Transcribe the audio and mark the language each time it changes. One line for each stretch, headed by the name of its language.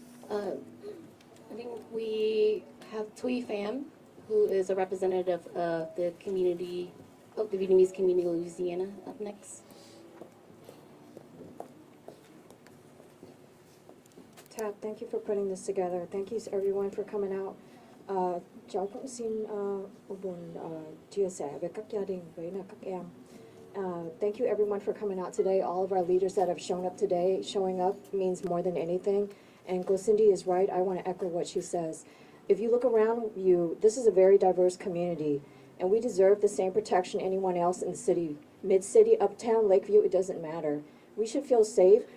English: I think we have Thuy Pham, who is a representative of the community, of the Vietnamese community of Louisiana, up next. Tab, thank you for putting this together. Thank you everyone for coming out
Vietnamese: Cháu cũng xin buồn chia sẻ với các gia đình với là các em.
English: Thank you everyone for coming out today. All of our leaders that have shown up today, showing up means more than anything. And Go Cindy is right. I want to echo what she says. If you look around you, this is a very diverse community, and we deserve the same protection anyone else in the city. Mid-city, uptown, Lakeview, it doesn't matter. We should feel safe.